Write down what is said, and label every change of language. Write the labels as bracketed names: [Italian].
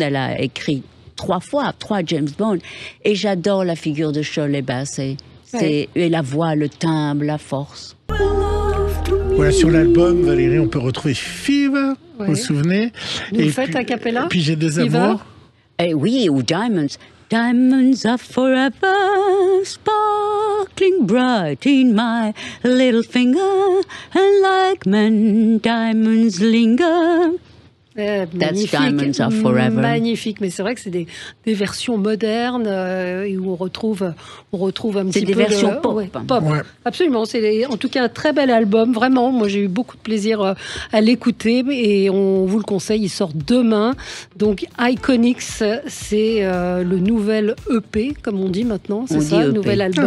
[French] Elle a écrit 3 James Bond. Et j'adore la figure de Shirley Bassey. Et la voix, le timbre, la force. Voilà, sur l'album, Valérie, on peut retrouver Fever, vous vous souvenez? Vous faites a cappella? Puis J'ai deux amours. Oui, ou Diamonds. [English] Diamonds are forever, sparkling bright in my little finger, and like men, diamonds linger. That's Diamonds Are Forever. [French] Magnifique, mais c'est vrai que c'est des versions modernes où on retrouve un petit peu... C'est des versions pop. Pop. Ouais. Absolument, c'est en tout cas un très bel album, vraiment. Moi, j'ai eu beaucoup de plaisir à l'écouter et on vous le conseille, il sort demain. Donc, Iconics, c'est le nouvel EP, comme on dit maintenant, c'est ça, le nouvel album.